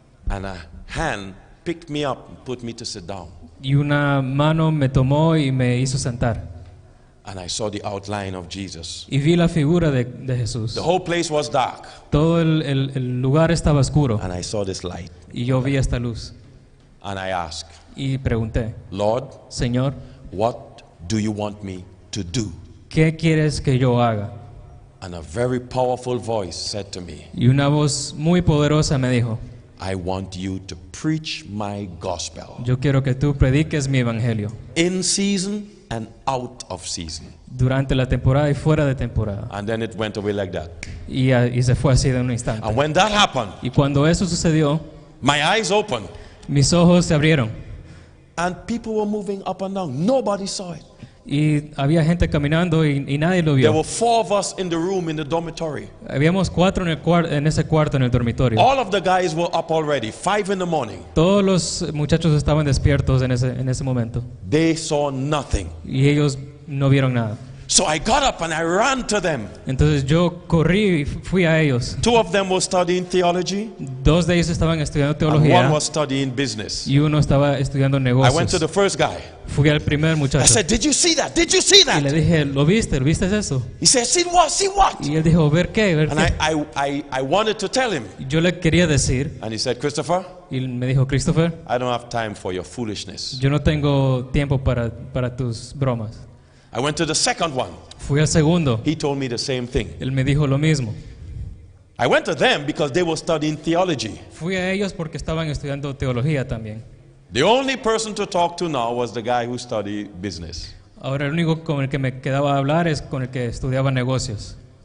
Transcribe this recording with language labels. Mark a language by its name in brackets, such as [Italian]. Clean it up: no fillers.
[English] and a hand picked me up and put me to sit down. [Spanish] y una mano me tomó y me hizo sentar. [English] And I saw the outline of Jesus. [Spanish] Y vi la figura de Jesús. [English] The whole place was dark, [Spanish] Todo el lugar estaba oscuro [English] and I saw this light. [Spanish] y yo vi esta luz. [English] And I asked, [Spanish] Y pregunté, [English] Lord, [Spanish] Señor, [English] what do you want me to do? [Spanish] ¿qué quieres que yo haga? [English] And a very powerful voice said to me, [Spanish] Y una voz muy poderosa me dijo, [English] I want you to preach my gospel [Spanish] yo quiero que tú prediques mi evangelio [English] in season and out of season. [Spanish] durante la temporada y fuera de temporada. [English] And then it went away like that. [Spanish] Y se fue así de un instante. [English] And when that happened, [Spanish] Y cuando eso sucedió, [English] my eyes opened [Spanish] mis ojos se abrieron [English] and people were moving up and down. Nobody saw it. [Spanish] y había gente caminando y nadie lo [English] There [Spanish] vio. [English] were 4 of us in the room in the dormitory. [Spanish] Habíamos 4 en ese cuarto en el dormitorio. [English] All of the guys were up already, 5 in the morning. [Spanish] Todos los muchachos estaban despiertos en ese momento [English] They saw nothing. [Spanish] y ellos no vieron nada. [English] So I got up and I ran to them. [Spanish] Entonces yo corrí y fui a ellos. [English] 2 of them were studying theology, [Spanish] 2 de ellos estaban estudiando [English] and 1 [Spanish] teología [English] was studying business. [Spanish] y uno estaba estudiando [English] I went to [Spanish] negocios. [English] the first guy. [Spanish] Fui al primer [English] I [Spanish] muchacho [English] said, "Did you see that? Did you see [Spanish] y le [English] that?" [Spanish] dije, ¿lo viste? ¿Lo viste eso? [English] He said, "See what? See what?" [Spanish] Y él dijo, ¿ver qué? ¿Ver [English] And [Spanish] qué? [English] I wanted to tell him. [Spanish] Yo le quería decir [English] And he said, "Christopher, [Spanish] y me dijo, Christopher, [English] I don't have time for your foolishness." [Spanish] yo no tengo tiempo para tus bromas. [English] I went to the second one. [Spanish] Fui al segundo. [English] He told me the same thing. [Spanish] Él me dijo lo mismo. [English] I went to them because they were studying theology. [Spanish] Fui a ellos porque estaban estudiando teología también. [English] The only person to talk to now was the guy who studied business. [Spanish] Ahora el único con el que me quedaba a hablar es con el que estudiaba negocios.